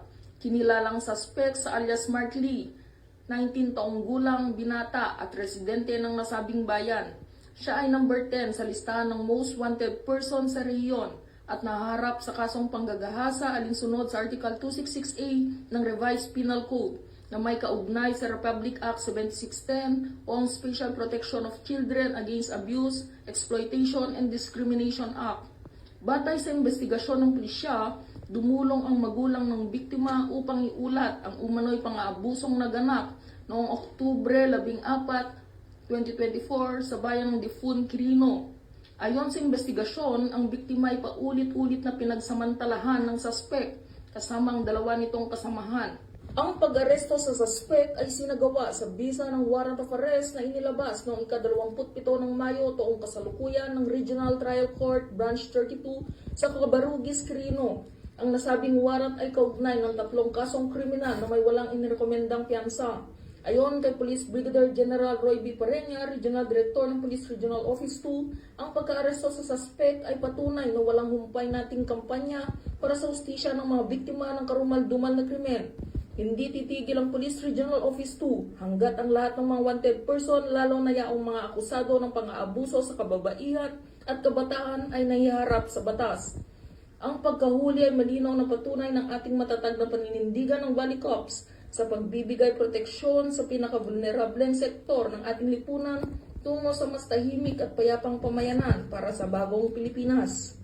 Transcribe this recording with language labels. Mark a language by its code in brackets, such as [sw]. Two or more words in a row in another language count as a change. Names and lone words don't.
[tl] Kinilalang suspect sa alias Mark Lee, 19 taong gulang, binata at residente ng nasabing bayan. Siya ay number 10 sa listahan ng Most Wanted Person sa rehiyon at naharap sa kasong panggagahasa alinsunod sa Article 266A ng Revised Penal Code na may kaugnay sa Republic Act 7610 o ang Special Protection of Children Against Abuse, Exploitation and Discrimination Act. Batay sa investigasyon ng pulisya, dumulong ang magulang ng biktima upang iulat ang umano'y pang-aabusong naganap noong Oktubre 14, 2024 sa bayan ng Difun, Quirino. Ayon sa investigasyon, ang biktima ay paulit-ulit na pinagsamantalahan ng suspect kasama ang dalawa nitong kasamahan. Ang pag-aresto sa suspect ay sinagawa sa bisa ng [en] warrant of arrest [tl] na inilabas noong ika-27 ng Mayo taong kasalukuyan ng Regional Trial Court Branch 32 sa Cabarugis, Quirino. Ang nasabing warrant ay kaugnay ng 3 kasong kriminal na may walang inirekomendang piyansa. Ayon kay Police Brigadier General Roy B. Pareña, [en] Regional Director [tl] ng Police Regional Office 2, ang pagka-aresto sa suspect ay patunay na walang humpay nating kampanya para sa hustisya ng mga biktima ng karumal-dumal na krimen. Hindi titigil ang Police Regional Office 2 hanggat ang lahat ng mga [en] wanted person, [tl] lalo na yaong mga akusado ng pang-aabuso sa kababaihan at kabataan ay nahiharap sa batas. Ang pagkahuli ay malinaw na patunay ng ating matatag na paninindigan ng Valley Cops sa pagbibigay proteksyon sa pinaka-vulnerableng sektor ng ating lipunan tungo sa mas tahimik at payapang pamayanan para sa bagong Pilipinas.